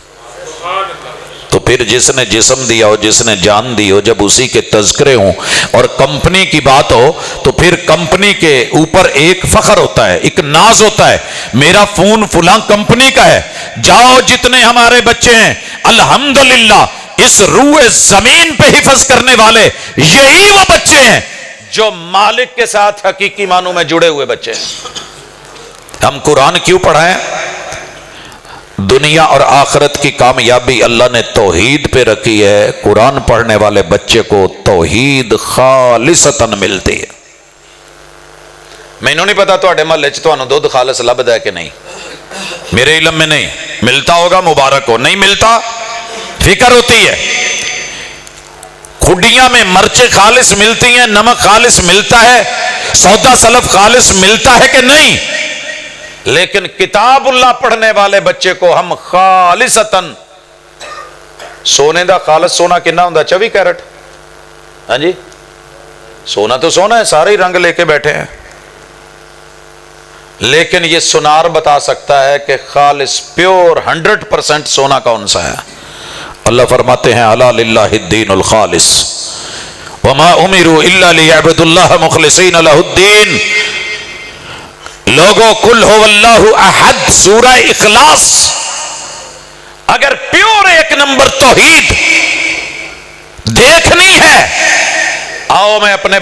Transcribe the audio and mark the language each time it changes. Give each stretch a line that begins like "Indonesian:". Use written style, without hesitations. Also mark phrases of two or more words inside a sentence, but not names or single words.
Urdu: تو پھر جس نے جسم دیا ہو، جس نے جان دی ہو، جب اسی کے تذکرے ہوں اور کمپنی کی بات ہو تو پھر کمپنی کے اوپر ایک فخر ہوتا ہے، ایک ناز ہوتا ہے، میرا فون فلاں کمپنی کا ہے، جاؤ جتنے ہمارے بچے ہیں الحمدللہ اس روح زمین پہ حفظ کرنے والے یہی وہ بچے ہیں جو مالک کے ساتھ حقیقی معنوں میں جڑے ہوئے بچے ہیں۔ ہم قرآن کیوں پڑھائیں؟ دنیا اور آخرت کی کامیابی اللہ نے توحید پہ رکھی ہے، قرآن پڑھنے والے بچے کو توحید خالصتاً ملتی ہے۔
Punjabi: مینوں نہیں پتا تواڈے محلے چ تانوں دودھ خالص لبدا ہے کہ نہیں،
Urdu: میرے علم میں نہیں، ملتا ہوگا مبارک ہو، نہیں ملتا فکر ہوتی ہے۔ کھڈیاں میں مرچیں خالص ملتی ہیں، نمک خالص ملتا ہے، سودا سلف خالص ملتا ہے کہ نہیں؟ لیکن کتاب اللہ پڑھنے والے بچے کو ہم خالصتاً،
Punjabi: سونے دا خالص سونا کنا ہوندا 24 کیرٹ،
Urdu: ہاں جی سونا تو سونا ہے، سارے رنگ لے کے بیٹھے ہیں، لیکن یہ سنار بتا سکتا ہے کہ خالص پیور 100% سونا کون سا ہے۔ اللہ فرماتے ہیں
Arabic: الا للہ الدین الخالص وما امروا الا لیعبدوا اللہ مخلصین لہ الدین۔
Urdu: لوگوں
Arabic: کل ہو اللہ احد
Urdu: سورہ اخلاص، اگر پیور ایک نمبر توحید دیکھنی ہے، آؤ میں اپنے